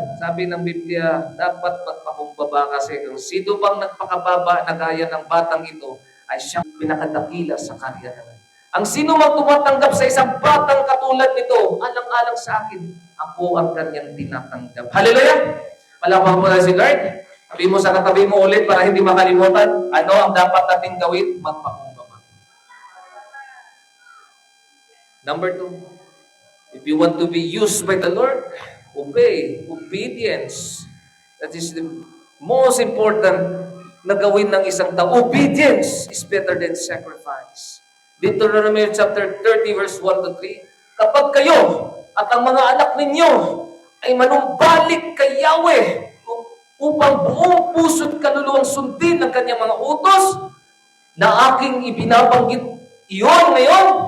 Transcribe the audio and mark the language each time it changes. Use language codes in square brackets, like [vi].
[tl] Sabi ng Biblia, dapat magpakumbaba kasi kung sino bang nagpakababa na gaya ng batang ito, ay siyang pinakadakila sa kaharian ng langit. Ang sino mang tumatanggap sa isang batang katulad nito, alang-alang sa akin, ako ang kanyang tinatanggap. Hallelujah! Malapang mo na si Lord. Sabi mo sa katabi mo ulit para hindi makalimutan, ano ang dapat nating gawin? Magpakumbaba. [en] Number 2, if you want to be used by the Lord, obey. Obedience. That is the most important [tl] na gawin ng isang tao. [en] Obedience is better than sacrifice. Deuteronomy chapter 30 verse 1 to 3. [tl] Kapag kayo at ang mga anak ninyo ay manumbalik kay Yahweh upang buong puso't kaluluwang sundin ng kanyang mga utos na aking ibinabanggit iyon ngayon.